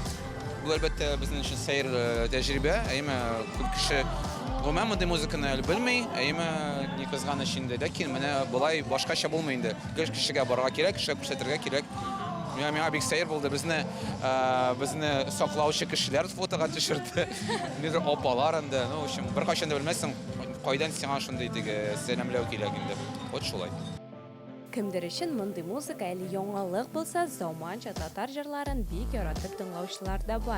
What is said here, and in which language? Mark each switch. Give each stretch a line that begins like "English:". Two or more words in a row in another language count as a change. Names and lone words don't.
Tatar: Бу әлбәттә безнең өчен сәер тәҗрибә, күп кеше гомумән мондый музыканы белми, ни кызганыч инде, ләкин менә болай башкача булмый инде. Кешегә барырга кирәк, кешегә күрсәтергә кирәк. Миңа бик сәер булды. Безне саклаучы кешеләр фотога төшерде. Нидер апалар инде.
Russian: Ну, в общем,
Tatar: бер кайчан да белмәссең, кайдан сиңа шундый сәламләү кирәк инде. Вот шулай. Кемдер өчен мондый музыка әле яңалык булса, заманча татар җырларын бик яратып тыңлаучылар да бар.